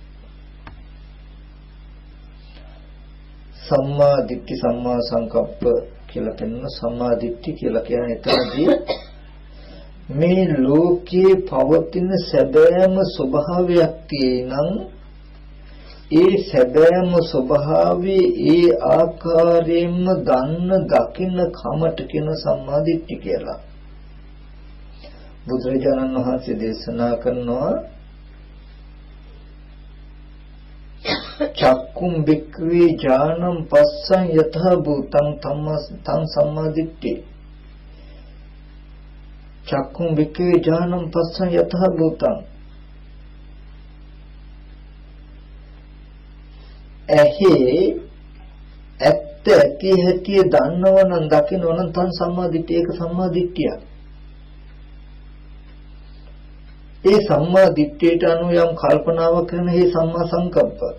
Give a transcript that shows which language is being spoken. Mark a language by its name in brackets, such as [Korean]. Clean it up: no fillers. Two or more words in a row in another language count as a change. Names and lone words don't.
[Pali] සම්මා දිට්ඨි සම්මා සංකප්ප [Sinhala] කියලා කියන සම්මා දිට්ඨි කියලා කියන්නේ එතනදී මේ ලෝකයේ පවතින සැබෑම ස්වභාවයක් තියෙනං ඒ සැබෑම ස්වභාවය ඒ ආකාරයෙන්ම දන්න දකින්න කමට කියන සම්මාදිට්ඨිය කියලා. බුදුරජාණන් වහන්සේ දේශනා කරනවා [Pali] චක්කුම් බික්ඛවේ ඥානං පස්සං යතහ භූතං තං සම්මාදිට්ඨි. චක්කුම් බික්ඛවේ ඥානං පස්සං යතහ භූතං. [Sinhala] ඇහි ඇත්ත ඇති හැටි දන්නවනම් දකින්නවනම් තං සම්මාදිට්ඨිය. ඒක සම්මාදිට්ඨිය. ඒ සම්මාදිට්ඨියට අනුව යම් කල්පනාවක් කරන මේ [Pali] සම්මා සංකප්ප.